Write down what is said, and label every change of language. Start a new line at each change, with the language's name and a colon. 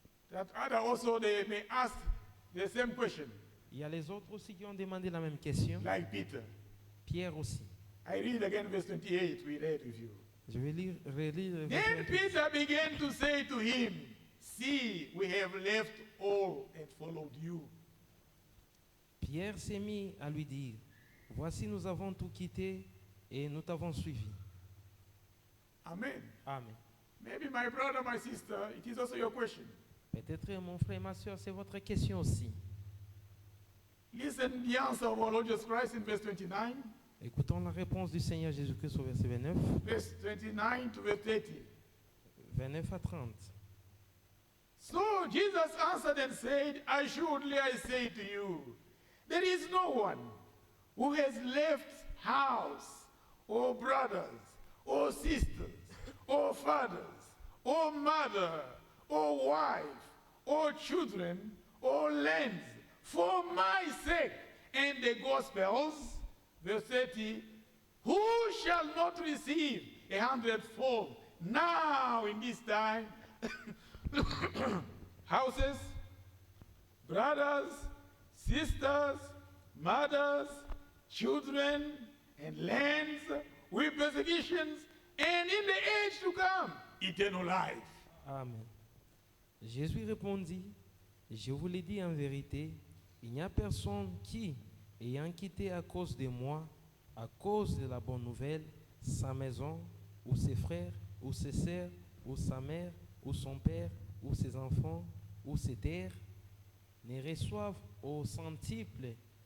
English: That other also they may ask the same question,
French: Il y a les autres aussi qui ont demandé la même question,
English: like Peter.
French: Pierre aussi.
English: I read again verse 28, we read with you.
French: Je vais relire le verset 28.
English: Peter began to say to him, see, we have left all and followed you.
French: Pierre s'est mis à lui dire, voici nous avons tout quitté et nous t'avons suivi. Amen. Amen.
English: Maybe my brother, my sister, it is also your question.
French: Peut-être mon frère et ma soeur, c'est votre question aussi.
English: Listen the answer of our Lord Jesus Christ in verse 29.
French: Écoutons la réponse du Seigneur Jésus-Christ au verset 29,
English: Verse 29 to verse 30.
French: 29 à 30.
English: So Jesus answered and said, assuredly I say to you, there is no one who has left house, or brothers, or sisters, or fathers, or mother, or wife, or children, or lands, for my sake and the gospel's, verse 30, who shall not receive 100-fold now in this time houses, brothers, sisters, mothers, children, and lands with persecutions, and in the age to come, eternal life. Amen.
French: Jésus répondit, je vous l'ai dit en vérité, il n'y a personne qui, ayant quitté à cause de moi, à cause de la bonne nouvelle, sa maison, ou ses frères, ou ses sœurs, ou sa mère, ou son père, ou ses enfants, ou ses terres, ne reçoivent au centuple